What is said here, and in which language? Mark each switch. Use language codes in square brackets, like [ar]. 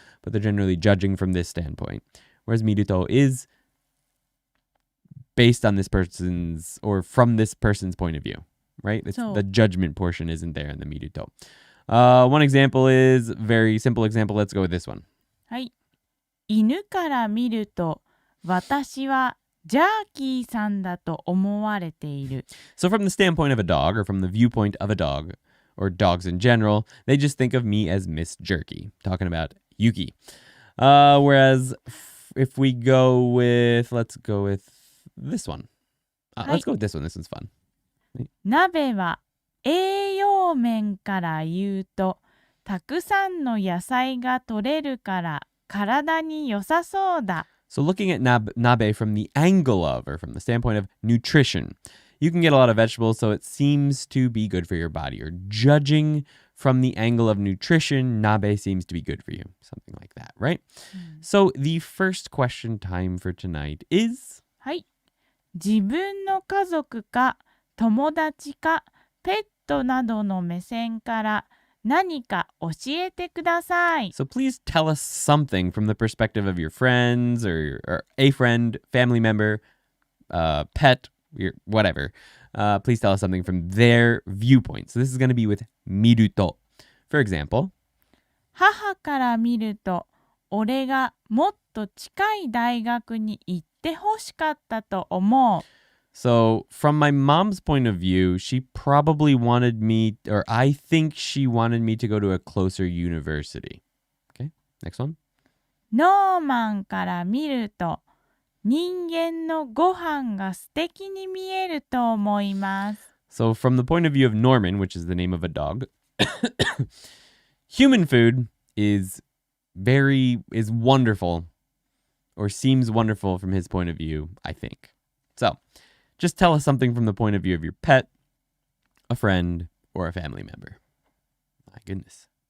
[en] But they're generally judging from this standpoint. Whereas miruto is based on this person's or from this person's point of view, right? The judgment portion isn't there in the miruto. One example is very simple example. Let's go with this one. [ja] はい。犬から見ると私はジャーキーさんだと思われている。 [en] So from the standpoint of a dog or from the viewpoint of a dog or dogs in general, they just think of me as Miss Jerky, talking about Yuki. Whereas if we go with, let's go with this one. Let's go with this one. This one's fun. [ja] 鍋は栄養面から言うとたくさんの野菜が取れるから体に良さそうだ。 [en] So looking at nabe from the angle of, or from the standpoint of nutrition, you can get a lot of vegetables, so it seems to be good for your body. Or judging from the angle of nutrition, nabe seems to be good for you. Something like that, right? So the first question time for tonight is... [ja] はい。自分の家族か友達かペットなどの目線から何か教えてください。 [en] So please tell us something from the perspective of your friends or a friend, family member, pet, whatever. Please tell us something from their viewpoint. So this is going to be with miruto. For example, [ja] 母から見ると俺がもっと近い大学に行ってほしかったと思う。 [en] So from my mom's point of view, she probably wanted me, or I think she wanted me to go to a closer university. Okay, next one. [ja] ノーマンから見ると人間のご飯が素敵に見えると思います。 [en] So from the point of view of Norman, which is the name of a dog, human food is wonderful, or seems wonderful from his point of view, I think. So just tell us something from the point of view of your pet, a friend, or a family member. My goodness.